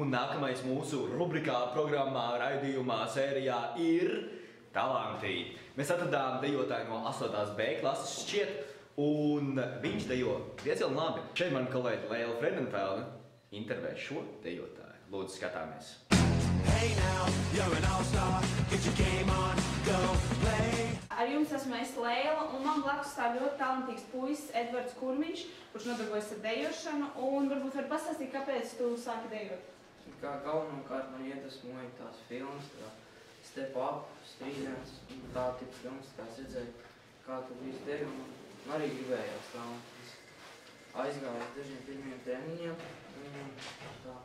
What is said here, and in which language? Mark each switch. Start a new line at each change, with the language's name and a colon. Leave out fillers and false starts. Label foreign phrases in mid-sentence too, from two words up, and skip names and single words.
Latvian: Un nākamais mūsu rubrikā, programmā, raidījumā, sērijā ir talanti. Mēs atradām dejotāju no 8. B klases šķiet, un viņš dejo diezgan labi. Šeit man kolēģi Leila Fredenfelde intervē šo dejotāju. Lūdzu, skatāmies.
English: Hey now, you're an all-star, get your game on, go play.
Latvian: Ar jums esmu es Leila, un man blakus stāv ļoti talantīgs puisis Edvards Kurmiņš, kurš nodarbojas ar dejošanu, un varbūt var pastāstīt, kāpēc tu sāki dejot? Kā galvenokārt man iedvesmoja tās filmas, kā Step Up, Strīdens, un tā tipa filmas, kā es redzēju, kā tu visu dejo, un arī gribējās tā, un es aizgāju uz dažiem pirmiem treniņiem, un tā.